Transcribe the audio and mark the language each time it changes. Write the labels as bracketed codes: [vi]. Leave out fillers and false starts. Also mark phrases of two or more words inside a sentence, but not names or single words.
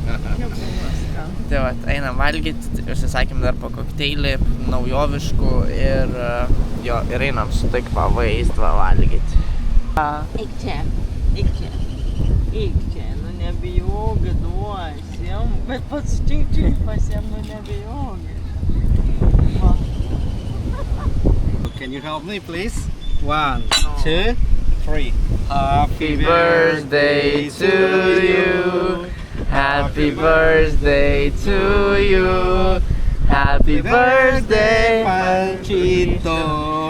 [lt] Tai va, einam valgyti, užsisakėm dar po kokteilį, naujoviškų ir einam su taip vaizdą valgyti. Eik čia, nu nebijok, duosim, bet pats čink pasiem, nu nebijok. Va. [en] Can you help me, please? 1, 2, 3. Happy birthday to you. Happy birthday to you. Happy birthday, Panchito.